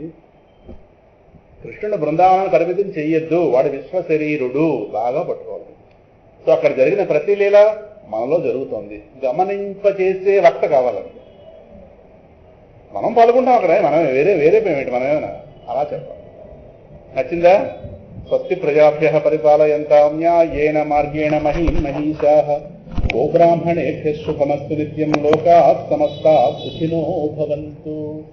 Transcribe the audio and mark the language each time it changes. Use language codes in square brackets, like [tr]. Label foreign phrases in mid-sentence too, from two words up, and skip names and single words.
[te] కృష్ణుడు బృందావనాన్ని పరిమితం చెయ్యొద్దు, వాడి విశ్వశరీరుడు, బాగా పట్టుకోవాలి. సో అక్కడ జరిగిన ప్రతి లీల మనలో జరుగుతోంది. గమనింపచేసే వక్త కావాలండి. మనం పాల్గొంటాం అక్కడ, మనం వేరే పేమెంట్ మనమేమైనా అలా చెప్పాలి. నచ్చిందా? [sa] స్వస్తి ప్రజాభ్యః పరిపాలయంతాం న్యాయేన మార్గేణ మహీషాః గోబ్రాహ్మణేభ్యః శుభమస్తు నిత్యం లోకాః సమస్తాః సుఖినో భవంతు.